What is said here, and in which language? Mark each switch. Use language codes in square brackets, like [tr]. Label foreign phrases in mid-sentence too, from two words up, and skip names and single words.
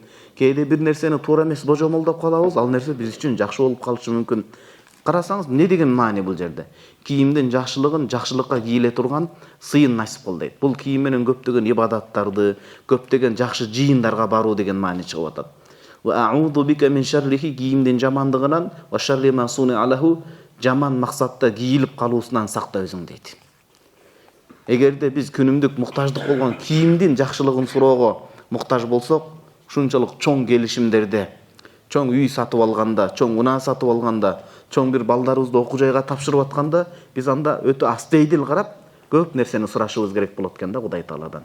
[ky] Кээде бир нерсени туура эмес божомолдоп калабыз, ал нерсе биз үчүн жакшы болуп калышы мүмкүн. Карасаңыз, эмне деген маани бул жерде? Кийимдин жакшылыгын жакшылыкка кийле турган сыйын насип кыл дейт. Бул кийим менен көптөгөн ибадаттарды, көптөгөн жакшы жыйындарга баруу деген маани чыгып атат. [ar] وأعوذ بك من شره, [ky] кийимдин жамандыгынан, [ar] وشر ما صنع له, [ky] жаман максатта кийилип калуусунан сакта өзүң дейт. Эгерде биз күнүмдүк муктаждык болгон кийимдин жакшылыгын суроого муктаж болсок, ушунчалык чоң келишимдерде, чоң үй сатып алганда, чоң унаа сатып алганда, чоң бир балдарыбызды окуу жайга тапшырып атканда, биз анда өтө астейдил карап, көп нерсени сурашыбыз керек болот экен да Кудай Тааладан.